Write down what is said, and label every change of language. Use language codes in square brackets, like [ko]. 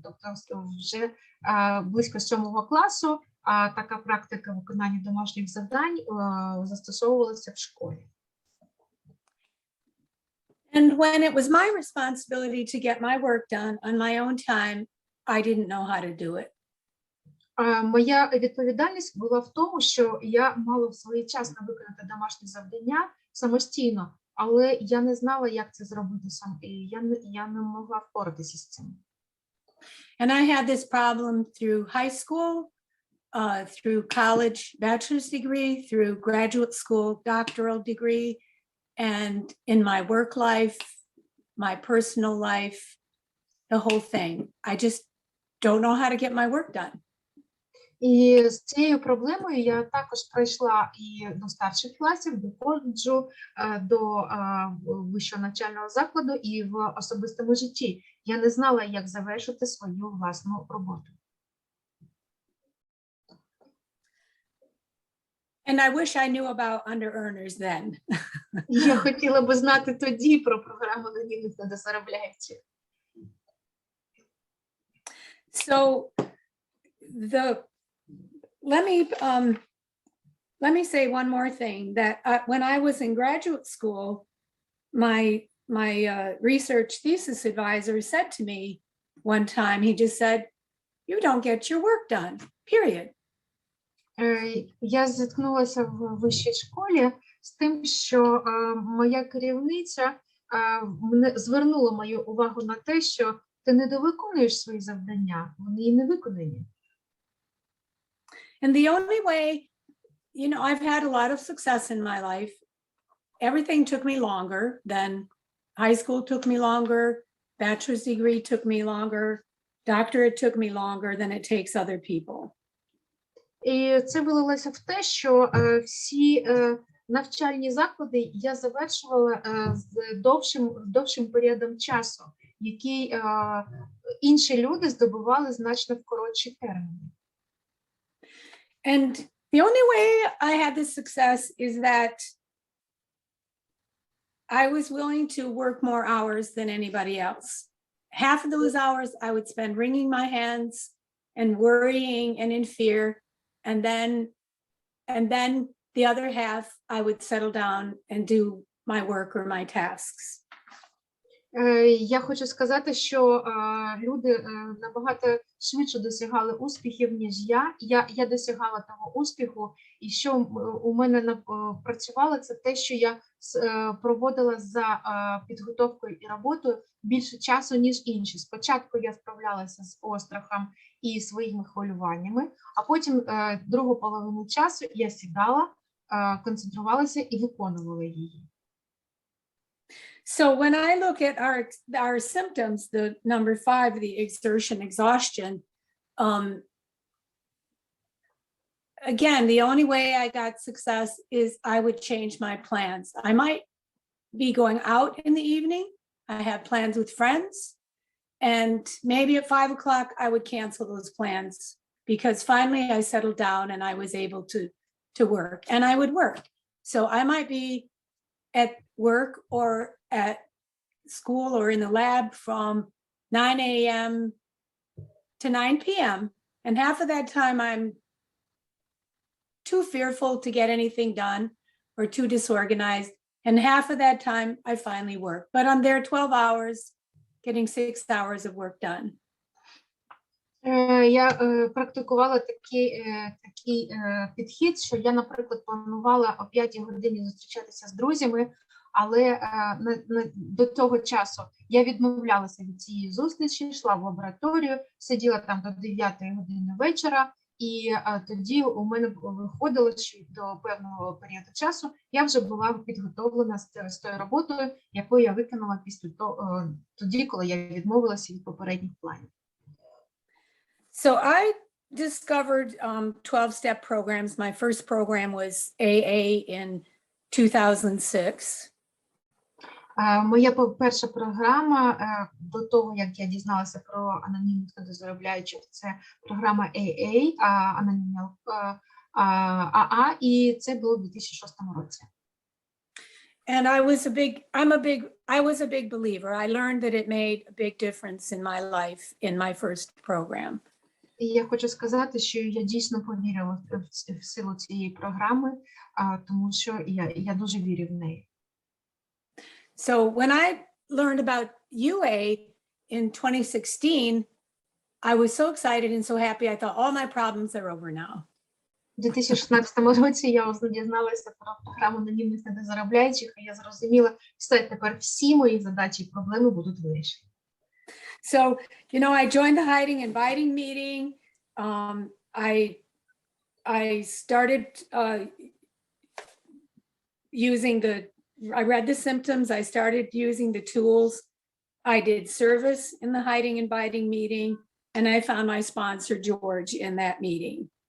[uk] Тобто вже близько 7 класу така практика виконання домашніх завдань застосовувалася в школі. [en] And when it was my responsibility to get my work done on my own time, I didn't know how to do it. [uk] Моя відповідальність була в тому, що я мала своєчасно виконати домашні завдання самостійно, але я не знала, як це зробити сам, і я не могла впоратися з цим. [en] And I had this problem through high school, through college bachelor's degree, through graduate school doctoral degree, and in my work life, my personal life, the whole thing. I just don't know how to get my work done. [uk] І з цією проблемою я також пройшла і до старших класів, до коледжу, до вищого навчального закладу і в особистому житті. Я не знала, як завершити свою власну роботу. [en] And I wish I knew about under-earners then. [uk] Я хотіла би знати тоді про програму надійних недозаробляючих. [en] So let me say one more thing, that when I was in graduate school, my research thesis advisor said to me one time, he just said, "You don't get your work done, period." [uk] Я зіткнулася в вищій школі з тим, що моя керівниця звернула мою увагу на те, що ти не довиконуєш свої завдання, вони і не виконані. [en] And the only way, you know, I've had a lot of success in my life. Everything took me longer than high school took me longer, bachelor's degree took me longer, doctorate took me longer than it takes other people. [uk] І це вилилося в те, що всі навчальні заклади я завершувала з довшим періодом часу, який інші люди здобували значно в коротші терміни. [en] And the only way I had this success is that I was willing to work more hours than anybody else. Half of those hours I would spend wringing my hands and worrying and in fear. And then the other half I would settle down and do my work or my tasks. [uk] Я хочу сказати, що люди набагато швидше досягали успіхів, ніж я. Я досягала того успіху, і що у мене працювало, це те, що я проводила за підготовкою і роботою більше часу, ніж інші. Спочатку я справлялася з острахом і своїми хвилюваннями, а потім другу половину часу я сідала, концентрувалася і виконувала її. [en] So when I look at our symptoms, the number 5, the exertion, exhaustion, again, the only way I got success is I would change my plans. I might be going out in the evening. I have plans with friends, and maybe at 5 o'clock I would cancel those plans because finally I settled down and I was able to work, and I would work. So I might be at work or at school or in the lab from 9 a.m. to 9 p.m. And half of that time I'm too fearful to get anything done or too disorganized. And half of that time I finally work. But I'm there 12 hours, getting 6 hours of work done. [uk] Я практикувала такий підхід, що я, наприклад, планувала о 5 годині зустрічатися з друзями, але до того часу я відмовлялася від цієї зустрічі, йшла в лабораторію, сиділа там до 9 години вечора, і тоді у мене виходило, що до певного періоду часу я вже була підготовлена з тою роботою, яку я виконала тоді, коли я відмовилася від попередніх планів. [en] So I discovered 12-step programs. My first program was AA in 2006. [uk] Моя перша програма до того, як я дізналася про анонімних недозаробляючих, це програма AA, анонімні АА, і це було в 2006 році. [en] And I was a big believer. I learned that it made a big difference in my life in my first program. [uk] І я хочу сказати, що я дійсно повірила в силу цієї програми, тому що я дуже вірю в неї. [en] So when I learned about UA in 2016, I was so excited and so happy. I thought all my problems are over now. [uk] У 2016 році я дізналася про програму анонімних недозаробляючих, і я зрозуміла, все, тепер всі мої задачі і проблеми будуть вирішені. [en] So, I joined the hiding and biting meeting. I started I read the symptoms. I started using the tools. I did service in the hiding and biting meeting, and I found my sponsor, George, in that meeting.